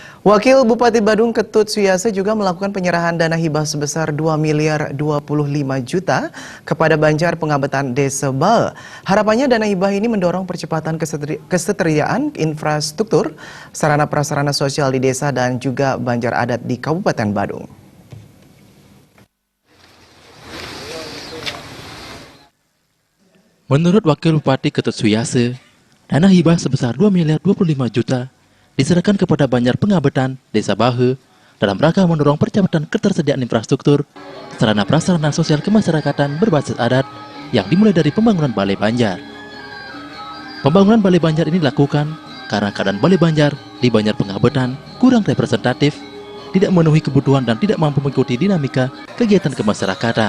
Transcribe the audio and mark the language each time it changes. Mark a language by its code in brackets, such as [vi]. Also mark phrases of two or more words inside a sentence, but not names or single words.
[id] Wakil Bupati Badung Ketut Suyase juga melakukan penyerahan dana hibah sebesar 2.025.000.000 kepada Banjar Pengabetan Desa Bahe. Harapannya dana hibah ini mendorong percepatan ketersediaan infrastruktur, sarana prasarana sosial di desa dan juga Banjar adat di Kabupaten Badung. Menurut Wakil Bupati Ketut Suyase, dana hibah sebesar 2.025.000.000 diserahkan kepada Banjar Pengabetan Desa Bahe dalam rangka mendorong percepatan ketersediaan infrastruktur, sarana prasarana sosial kemasyarakatan berbasis adat yang dimulai dari pembangunan Balai Banjar. Pembangunan Balai Banjar ini dilakukan karena keadaan Balai Banjar di Banjar Pengabetan kurang representatif, tidak memenuhi kebutuhan dan tidak mampu mengikuti dinamika kegiatan kemasyarakatan.